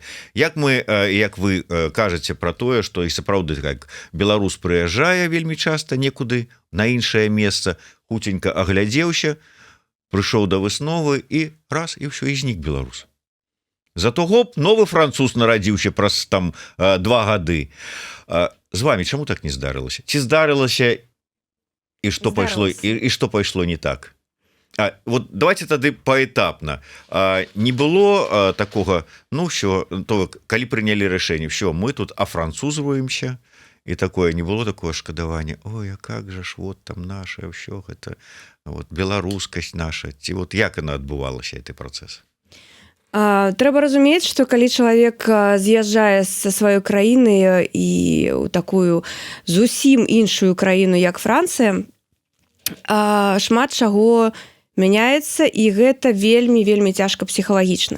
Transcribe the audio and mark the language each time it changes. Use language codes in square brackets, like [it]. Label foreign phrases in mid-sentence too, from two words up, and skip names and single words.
[be] Як вы кажаце пра тое, што і сапраўды как беларус прыязджае вельмі часта некуды на іншае месца, хуценька аглядзеўся, прыйшоў да высновы і раз і ўсё, і знік беларус. Зато гоп, новы француз нарадзіўся праз там 2 гады. З вами чаму так не здарылася? Ці здарылася і што пайшло, і што пайшло не так? [ru] Вот давайте [be] тады поэтапно. [ru] Не было такого, ну все, [be] то калі прынялі рашэнне, все, мы тут афранцузваемся, і такое, [ru] не было такое [be] шкадавання. Ой, [ru] а как же ж, [be] вот там наше ўсё гэта, вот беларускасць наша. Ці вот як яна адбывалася, гэты працэс? Трэба разумець, што калі чалавек з'язджае са сваёй краіны і ў такую зусім іншую краіну, як Францыя, шмат чаго мяняецца, і гэта вельмі цяжка псіхалагічна.